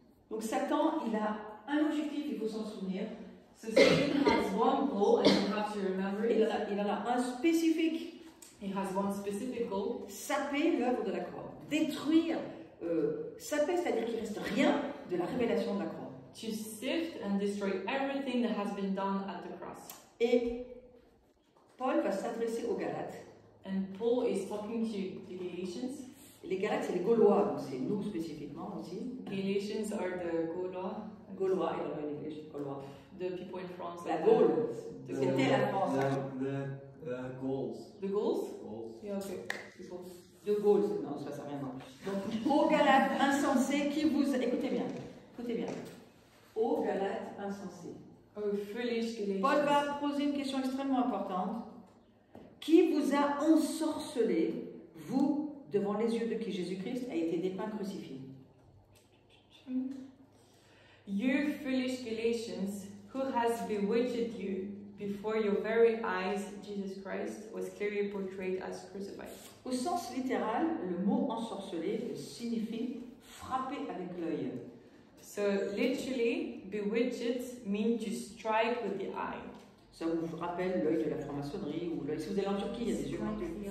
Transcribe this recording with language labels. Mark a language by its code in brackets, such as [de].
[fr] Donc Satan, il a un objectif, il faut s'en souvenir. [en] So Satan has one goal, and you have to remember [fr] Il [en] it. [fr] en a un spécifique. [en] He has one specific goal. [fr] Saper l'œuvre de la croix. Détruire. Saper, c'est-à-dire qu'il ne reste rien de la révélation de la croix. [en] To sift and destroy everything that has been done at the cross. [fr] Et Paul va s'adresser aux Galates. [en] And Paul is talking to the Galatians. [fr] Les Galates, c'est les Gaulois, donc c'est nous spécifiquement aussi. [en] Galatians are the [fr] Gaulois, il y en a une église, Gaulois. [en] the people in France. [fr] La [en] like [fr] Gaule, [en] the [fr] c'était la France. [en] The goals. The Gauls? Goals. Yeah, okay. People. [fr] De Gaulle, non, ça n'a rien à voir. Donc, aux Galates insensés qui vous... Écoutez bien, aux Galates insensés. [en] Oh, foolish Galatians. [fr] Paul va poser une question extrêmement importante. Qui vous a ensorcelé, vous, devant les yeux de qui Jésus-Christ a été dépeint crucifié? [en] You foolish Galatians, who has bewitched you before your very eyes? Jesus Christ was clearly portrayed as crucified. [fr] Au sens littéral, le mot ensorcelé signifie frapper avec l'œil. [en] So literally, bewitched means to strike with the eye. [fr] Ça vous rappelle l'œil de la franc-maçonnerie ou l'œil. Si vous allez en Turquie, il y a des yeux partout.